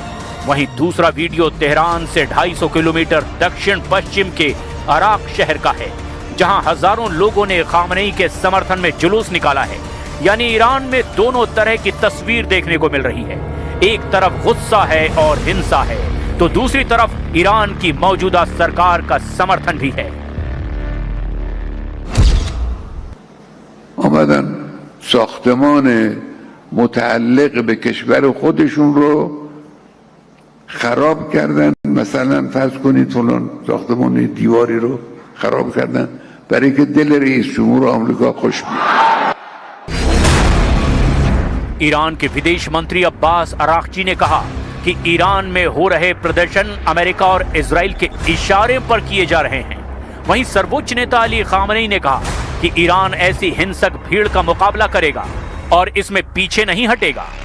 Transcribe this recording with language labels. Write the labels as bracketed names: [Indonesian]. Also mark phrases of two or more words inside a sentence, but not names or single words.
[Hindi] वहीं दूसरा वीडियो तेहरान से 250 किलोमीटर दक्षिण पश्चिम के अराक शहर का है, जहां हजारों लोगों ने खामनेई के समर्थन में जुलूस निकाला है। यानी ईरान में दोनों तरह की तस्वीर देखने को मिल रही है। एक तरफ गुस्सा है और हिंसा है, तो दूसरी तरफ ईरान की मौजूदा सरकार का समर्थन भी है। [Persian] آمدن ساختمان متعلق به کشور خودشون رو خراب کردن. مثلا فرض کنید فلان ساختمان دیواری رو خراب کردن برای که دل رئیس جمهور آمریکا خوش بیاد. [Hindi] ईरान के विदेश मंत्री अब्बास अरागची ने कहा कि कि ईरान में हो रहे प्रदर्शन अमेरिका और इजराइल के इशारे पर किए जा रहे हैं। वहीं सर्वोच्च नेता अली खामनेई ने कहा कि ईरान ऐसी हिंसक भीड़ का मुकाबला करेगा और इसमें पीछे नहीं हटेगा।